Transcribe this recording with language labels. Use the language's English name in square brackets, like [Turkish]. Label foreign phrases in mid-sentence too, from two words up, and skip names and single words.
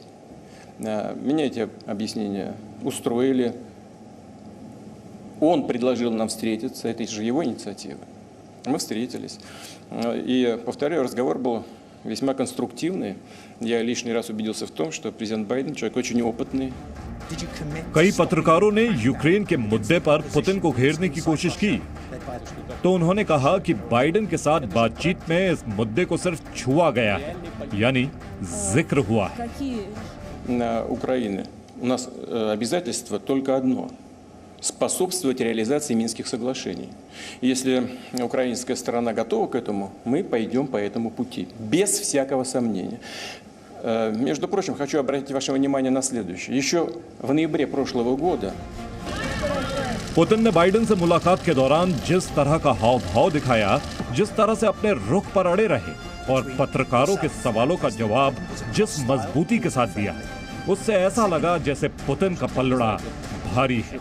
[Russian] Меня эти объяснения устроили. Он предложил нам встретиться, это же его инициатива. Мы встретились. И, повторяю, разговор был весьма конструктивный. Я лишний раз убедился в том, что президент Байден человек очень опытный. [Hindi] कई पत्रकारों ने यूक्रेन के मुद्दे पर पुतिन को घेरने की कोशिश की तो उन्होंने कहा कि बाइडेन के साथ बातचीत में इस मुद्दे को सिर्फ छुआ गया है, यानी जिक्र हुआ है। [Russian] На Украине у нас обязательство только одно – способствовать реализации Минских соглашений. Если украинская сторона готова к этому, мы пойдем по этому пути, без всякого сомнения. Между прочим, хочу обратить ваше внимание на следующее. Еще в ноябре прошлого года [Hindi] पुतिन ने बाइडेन से मुलाकात के दौरान जिस तरह का हाव भाव दिखाया, जिस तरह से अपने रुख पर अड़े रहे और पत्रकारों के सवालों का जवाब जिस मजबूती के साथ दिया है, उससे ऐसा लगा जैसे पुतिन का पलड़ा भारी है।